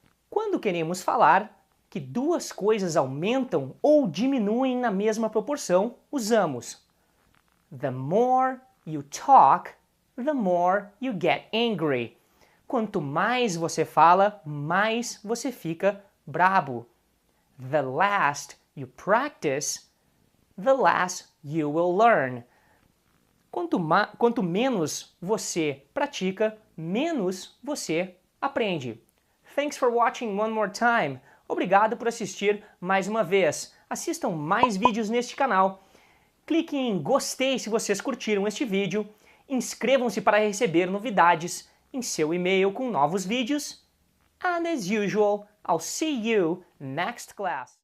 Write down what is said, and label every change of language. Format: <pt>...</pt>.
<pt>Quando queremos falar que duas coisas aumentam ou diminuem na mesma proporção, usamos</pt> <en>the more you talk, the more you get angry.</en> <pt>Quanto mais você fala, mais você fica brabo.</pt> <en>The last you practice, the less you will learn.</en> <pt>Quanto menos você pratica, menos você aprende.</pt> <en>Thanks for watching one more time.</en> <pt>Obrigado por assistir mais uma vez. Assistam mais vídeos neste canal. Cliquem em gostei se vocês curtiram este vídeo. Inscrevam-se para receber novidades em seu e-mail com novos vídeos.</pt> <en>And as usual, I'll see you next class.</en>